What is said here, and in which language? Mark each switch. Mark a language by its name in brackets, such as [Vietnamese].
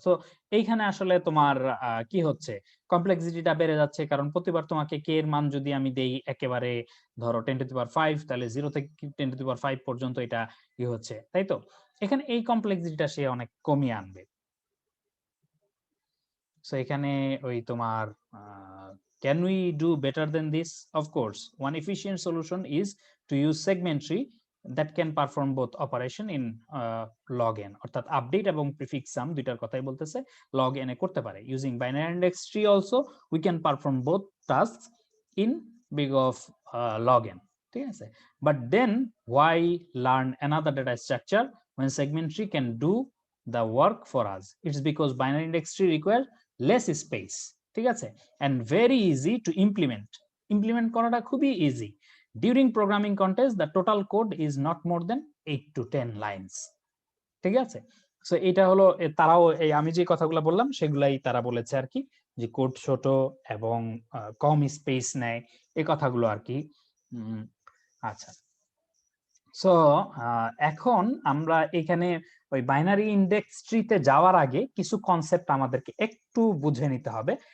[Bangla] So এইখানে আসলে তোমার কি হচ্ছে, কমপ্লেক্সিটিটা বেড়ে যাচ্ছে, কারণ প্রতিবার তোমাকে কে এর মান যদি আমি দেই একেবারে ধরো 10⁵, তাহলে 0 থেকে 10⁵ পর্যন্ত এটা কি হচ্ছে, তাই তো? এখানে এই কমপ্লেক্সিটিটা সে অনেক কমিয়ে আনবে। সো এখানে ওই তোমার [English] can we do better than this? Of course, one efficient solution is to use segment tree that can perform both operation in log n, [Bangla] অর্থাৎ আপডেট এবং প্রিফিক্স সাম দুইটার কথাই বলতেছে, log n এ করতে পারে। [English] Using binary index tree also we can perform both tasks in big of log n, [Bangla] ঠিক আছে? [English] But then why learn another data structure when segment tree can do the work for us? It's because binary index tree requires less space, [Bangla] ঠিক আছে, [English] and very easy to implement [Bangla] করাটা খুবই easy. [English] During programming contest the total code is not more than 8 to 10 lines, [Bangla] ঠিক আছে? So এটা হলো তারাও এই আমি যে কথাগুলো বললাম সেগুলাই তারা বলেছে আর কি, যে কোড ছোট এবং কম স্পেস নেয়, এই কথাগুলো আর কি। আচ্ছা, সো এখন আমরা এখানে ওই বাইনারি ইন্ডেক্স ট্রিতে যাওয়ার আগে কিছু কনসেপ্ট আমাদেরকে একটু বুঝে নিতে হবে।